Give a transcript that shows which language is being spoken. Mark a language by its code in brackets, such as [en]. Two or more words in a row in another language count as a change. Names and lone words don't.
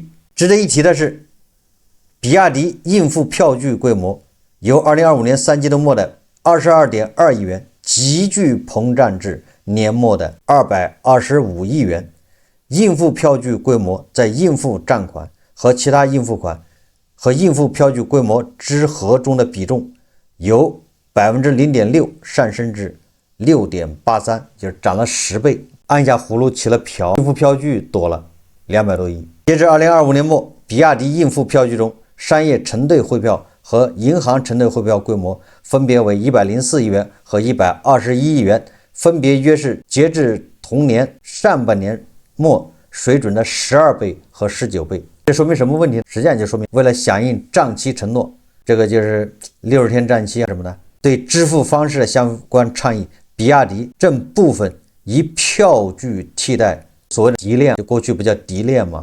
[zh] 值得一提的是，比亞迪應付票據規模由2025年3季度末的22.2億元急劇膨脹至年末的225億元。應付票據規模在應付賬款和其他应付款和应付票据規模之和中的比重由0.6% 上升至6.83%，就是涨了10倍。按下葫蘆起了瓢，应付票据多了200多億。截至2025年末，比亞迪应付票据中，商業承兑匯票和銀行承兑匯票規模分別為104億元和121億元，分別約是截至同年上半年末水準的12倍和19倍。這說明什麼問題？實際上就說明為了響應賬期承諾，這個就是60天賬期啊什麼的，對支付方式的相關倡議，比亞迪正部分以票據替代所謂的提煉，就過去不叫提煉嗎？